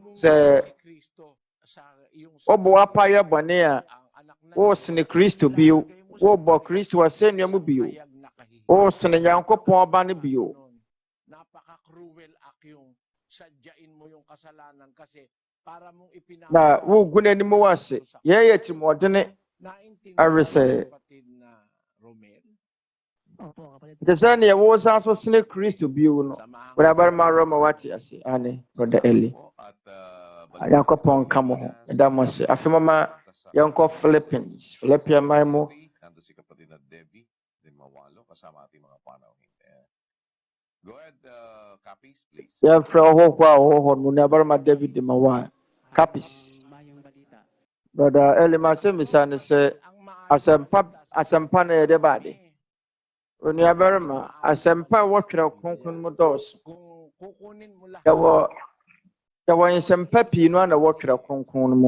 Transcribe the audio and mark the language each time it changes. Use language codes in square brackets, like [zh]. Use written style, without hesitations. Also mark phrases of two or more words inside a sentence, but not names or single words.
[ak] Sɛ woboa pa yɛ bɔne a wosene Kristo bio wobɔ Kristo asɛnnua mu bio wosene Nyankopɔn ba no bio. [tl] Napaka- [en] cruel act [tl] yung sadyain mo yung kasalanan kasi para mong ipinaka. [ak] Na wogu n'anim wɔ ase yɛyɛ timɔdene ɛfiri sɛ te sɛ neɛ wosan so sene Kristo bio no Onuabarima Roma wate ase ane Brother Eli Nyankopɔn ka mo ho ɛda mo ase. Afei mama yɛnkɔ Philippine man mu. [en] Go ahead, copies, please. [ak] Yɛmfrɛ ɔhɔhoɔ a ɔwɔ hɔ no Onuabarima David de Mawa copies. Brother Eli Nsɛmmisa ne sɛ asɛmpa na yɛde baade. Onuabarima asɛmpa a wɔtwerɛ Kronkron mu dɔɔso. Yɛwɔ nsɛmpa pii no a na wɔtwerɛ Kronkron mu.